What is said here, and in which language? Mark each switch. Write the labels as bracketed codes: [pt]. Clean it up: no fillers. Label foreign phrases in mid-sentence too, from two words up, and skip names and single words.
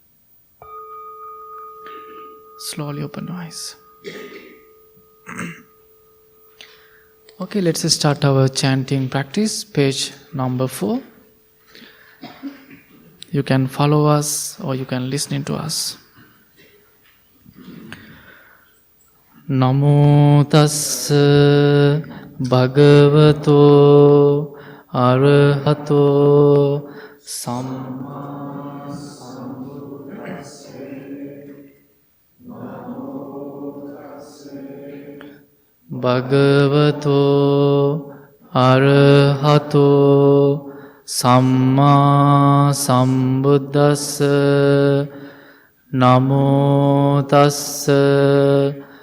[en] Slowly open your eyes. Okay, let's start our chanting practice, page number 4. You can follow us or you can listen to us. [pi] Namo tassa bhagavato arahato samma Bhagavato arahato samma sambuddhassa namo tassa